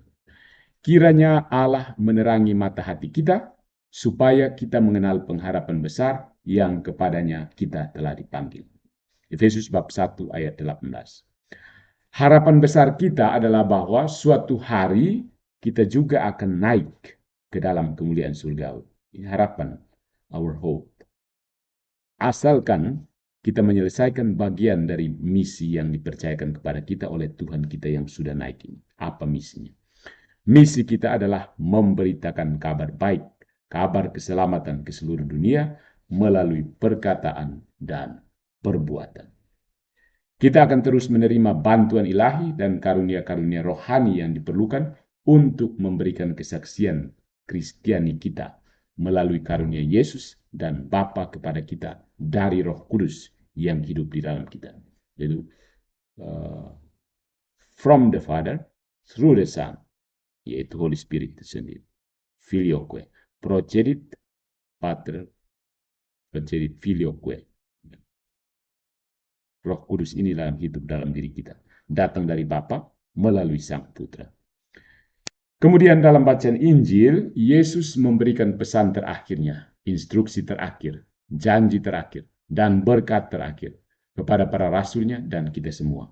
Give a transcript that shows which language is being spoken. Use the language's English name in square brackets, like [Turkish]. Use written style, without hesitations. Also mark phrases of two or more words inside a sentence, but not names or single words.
[Indonesian] Kiranya Allah menerangi mata hati kita, supaya kita mengenal pengharapan besar yang kepadanya kita telah dipanggil. Efesus bab 1 ayat 18. Harapan besar kita adalah bahwa suatu hari kita juga akan naik ke dalam kemuliaan surgawi. Ini harapan, [English] our hope. [Indonesian] Asalkan kita menyelesaikan bagian dari misi yang dipercayakan kepada kita oleh Tuhan kita yang sudah naik ini. Apa misinya? Misi kita adalah memberitakan kabar baik, kabar keselamatan ke seluruh dunia melalui perkataan dan perbuatan. Kita akan terus menerima bantuan ilahi dan karunia-karunia rohani yang diperlukan untuk memberikan kesaksian Kristiani kita melalui karunia Yesus dan Bapa kepada kita dari Roh Kudus yang hidup di dalam kita. Jadi, [English] from the Father, through the Son, yaitu Holy Spirit [Indonesian] itu sendiri. [Latin] Filioque, procedit Pater, procedit Filioque. [Indonesian] Roh Kudus ini dalam hidup dalam diri kita. Datang dari Bapa melalui Sang Putra. Kemudian dalam bacaan Injil, Yesus memberikan pesan terakhirnya, instruksi terakhir, janji terakhir, dan berkat terakhir kepada para rasulnya dan kita semua.